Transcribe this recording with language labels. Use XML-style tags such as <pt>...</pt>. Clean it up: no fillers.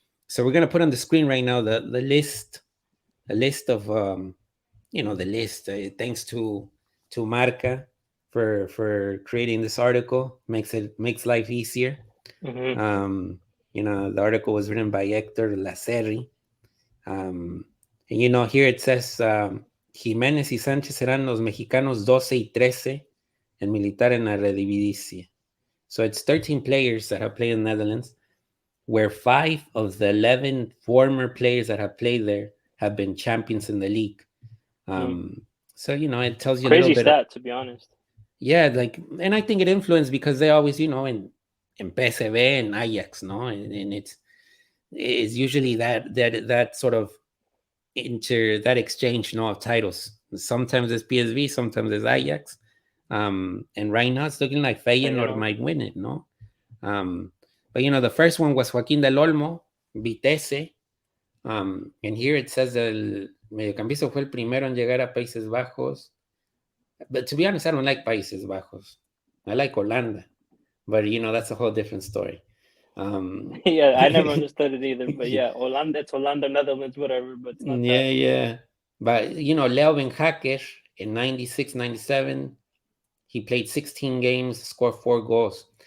<en>So we're gonna put on the screen right now the list, a list of the list. Thanks to Marca for creating this article. Makes life easier. Mm-hmm. The article was written by Hector Lacerri. And here it says</en> <es>Jiménez y Sánchez serán los mexicanos 12 y 13 en militar en la Eredivisie.</es> <en>So it's 13 players that have played in the Netherlands, where 5 of the 11 former players that have played there have been champions in the league. Mm. So it tells you a little Crazy bit of, stat, to be honest. yeah, like, and I think it influenced because they always, in PSV and Ajax, no, and it's usually that sort of that exchange, of titles. Sometimes it's PSV, sometimes it's Ajax, and right now it's looking like Feyenoord Feyenoord. might win it, no. But the first one was Joaquín del Olmo, Vitesse, and here it says</en> <es>el mediocampista fue el primero en llegar a Países Bajos.</es> <en>But to be honest, I don't like Países Bajos. I like Holanda, but that's a whole different story. Yeah, I never understood it either. But yeah, Holanda, it's Holanda, Netherlands, whatever. But it's not that. Yeah. But Leuven Hacker in 96, 97, he played 16 games, scored 4 goals.</en>